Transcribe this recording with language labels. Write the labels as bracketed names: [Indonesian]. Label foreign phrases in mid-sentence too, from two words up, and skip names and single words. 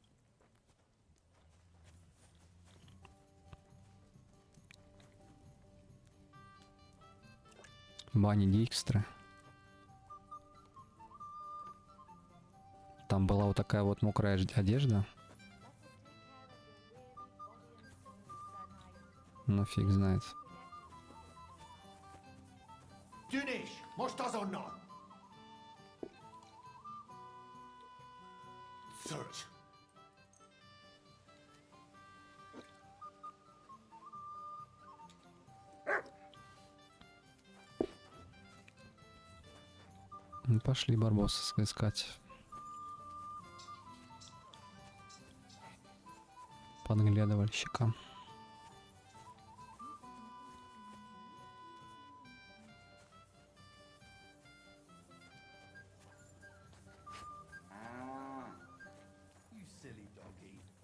[Russian] Бани Дикстры. Там была вот такая вот мокрая одежда. Ну фиг знает. [Hungarian] Dünnisch, most azonnal! [English] Search. [Russian] Ну, пошли Барбоса искать. Подглядывальщика. [English] You silly doggy.